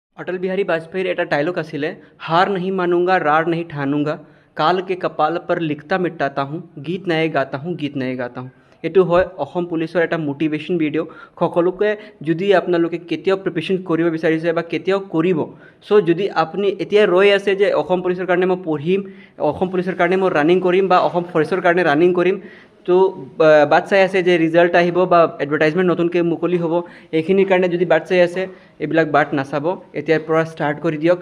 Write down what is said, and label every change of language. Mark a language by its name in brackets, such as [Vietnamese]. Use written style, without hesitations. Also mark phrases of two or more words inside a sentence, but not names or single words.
[Assamese] अटल बिहारी वाजपेयीर এটা ডায়লগ আছিলে, [Hindi] हार नहीं मानूंगा रार नहीं ठानूंगा, काल के कपाल पर लिखता मिटाता हूँ, गीत नए गाता हूँ, गीत नए गाता हूँ। [Assamese] এইটো হয় অসম পুলিচৰ এটা মটিভেশ্যন ভিডিঅ'। সকলোকে যদি আপোনালোকে কেতিয়াও প্ৰিপেৰেশ্যন কৰিব বিচাৰিছে বা কেতিয়াও কৰিব, চ' যদি আপুনি এতিয়া ৰৈ আছে যে অসম পুলিচৰ কাৰণে মই পঢ়িম, অসম পুলিচৰ কাৰণে মই ৰানিং কৰিম বা অসম ফৰেষ্টৰ কাৰণে ৰানিং কৰিম, তো বাট চাই আছে যে ৰিজাল্ট আহিব বা এডভাৰটাইজমেণ্ট নতুনকৈ মুকলি হ'ব, এইখিনিৰ কাৰণে যদি বাট চাই আছে, এইবিলাক বাট নাচাব, এতিয়াৰ পৰা ষ্টাৰ্ট কৰি দিয়ক।